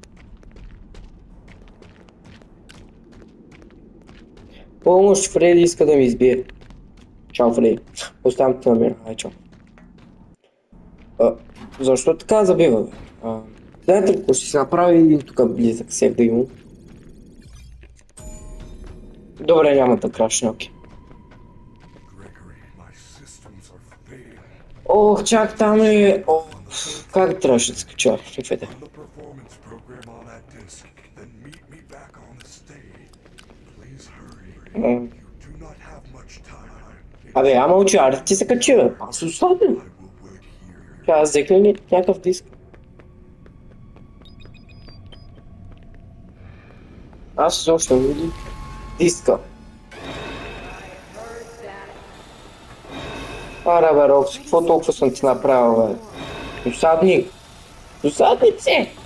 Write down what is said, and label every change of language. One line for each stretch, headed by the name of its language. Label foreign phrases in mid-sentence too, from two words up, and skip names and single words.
Bulgarian: Помощ, Фредди иска да ми избие. Чао, Фредди. Оставям те на мен. Ай, чао. Защо така забива, бе? Знаете ли какво ще си направи един тук близък сев да имам? Добре, няма да крашне, окей.
English: Gregory, my systems are failing.
Bulgarian: Ох, чак там е... Как трябваше да скача? Чакайте.
English: The performance program on that disc, then meet me back on the stage. Please hurry. You do not have much time.
Bulgarian: Абе, ама учи, аре ти се качи, бе. Аз оставям.
English: I will wait here.
Bulgarian: Аз взех ли някакъв диск? Аз изобщо не видим диска. Аре бе, Рокси, какво толкова съм ти направил, бе? Досадник! Досадници!